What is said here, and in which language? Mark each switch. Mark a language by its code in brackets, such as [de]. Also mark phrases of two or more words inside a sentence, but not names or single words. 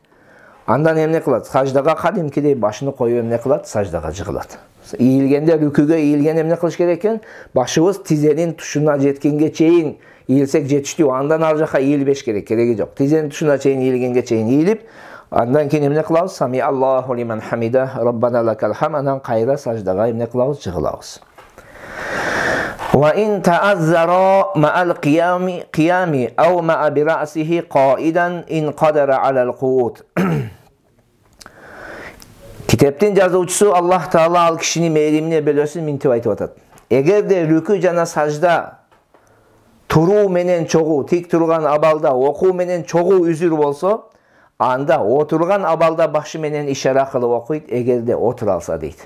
[ky] Андан эмне кылат? Саждага кадимкидей башыны коюп эмне кылат? Саждага жыгылат. Ийилгенде рүкүгө ийилген эмне кылыш керек экен? Башыбыз тизенин тушуна жеткенге чейин ийилсек жетиштүү. Андан ар жака ийилбеш керек, кереги жок. Тизенин тушуна чейин ийилгенге чейин ийилип, андан кийин эмне кылабыз? [ar] سمع الله لمن حمده، ربنا لك الحمد, [ky] анан кайра саждага эмне кылабыз? Жыгылабыз. [ar] وإن تعذر مع القيام أو مع برأسه قائدا إن قدر على القعود. [ky] Kiteptin жазуучусу Аллах Таала ал кишини мээримине бөлөсүн минтип айтып атат. Эгерде рүкү жана сажда туруу менен чогуу, тик турган абалда окуу менен чогуу үзүр болсо, анда отурган абалда башы менен ишара кылып окуйт, эгерде отура алса дейт.